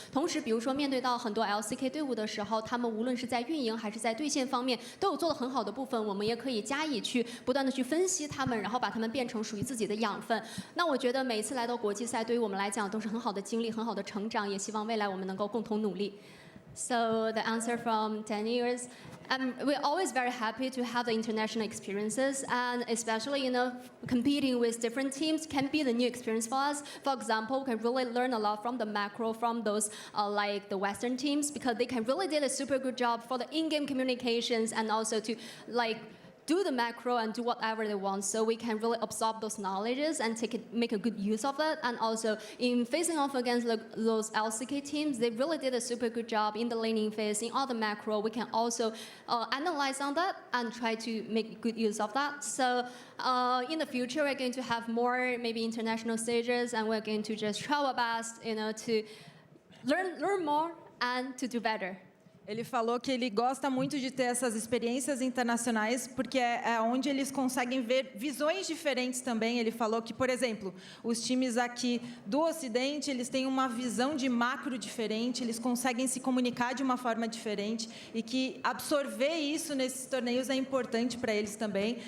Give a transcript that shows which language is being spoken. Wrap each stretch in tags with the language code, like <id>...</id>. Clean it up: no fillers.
<zh>同时，比如说面对到很多 LCK 队伍的时候，他们无论是在运营还是在对线方面都有做得很好的部分，我们也可以加以去不断的去分析他们，然后把他们变成属于自己的养分。那我觉得每一次来到国际赛，对于我们来讲都是很好的经历、很好的成长，也希望未来我们能够共同努力。</zh> <en>So the answer from Danny is, we're always very happy to have the international experiences, and especially competing with different teams can be the new experience for us. For example, we can really learn a lot from the macro from those like the Western teams because they can really did a super good job for the in-game communications and also to do the macro and do whatever they want, so we can really absorb those knowledges and make a good use of it. And also in facing off against those LCK teams, they really did a super good job in the laning phase, in all the macro. We can also analyze on that and try to make good use of that. So in the future, we're going to have more maybe international stages, and we're going to just try our best, to learn more and to do better.</en> <pt>Ele falou que ele gosta muito de ter essas experiências internacionais porque é onde eles conseguem ver visões diferentes também. Ele falou que, por exemplo, os times aqui do Ocidente, eles têm uma visão de macro diferente, eles conseguem se comunicar de uma forma diferente e que absorver isso nesses torneios é importante para eles também.</pt>